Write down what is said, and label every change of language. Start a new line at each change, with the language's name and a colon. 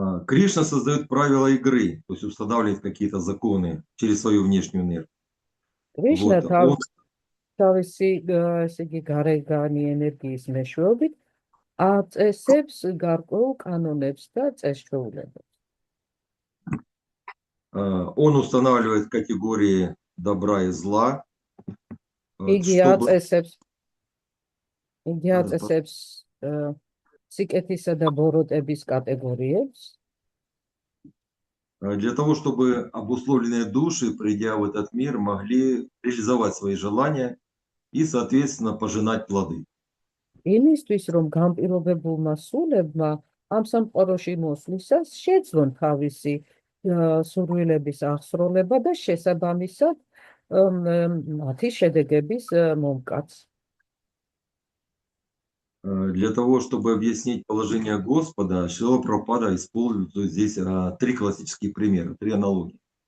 Russian: Кришна создает правила игры, то есть устанавливает какие-то законы через свою внешнюю энергию.
Georgian: კრიშნა
Russian: Вот.
Georgian: თავისი ესე იგი გარეგანი ენერგიის მეშვეობით აწესებს გარკვეულ კანონებს და წესჩვეულებებს.
Russian: Он устанавливает категории добра и зла,
Georgian: იგი
Russian: чтобы
Georgian: აწესებს სიკეთისა და ბოროტების კატეგორიებს,
Russian: для того, чтобы обусловленные души, придя в этот мир, могли реализовать свои желания и, соответственно, пожинать плоды.
Georgian: იმისთვის, რომ განპირობებულმა სულებმა ამ სამყაროში მოსვლისას შეძლონ თავისი სურვილების აღსრულება და შესაბამისად მათი შედეგების მომკაც.
Russian: Для того, чтобы объяснить положение Господа, Шрила Прабхупада использует здесь три классические примера, три аналогии.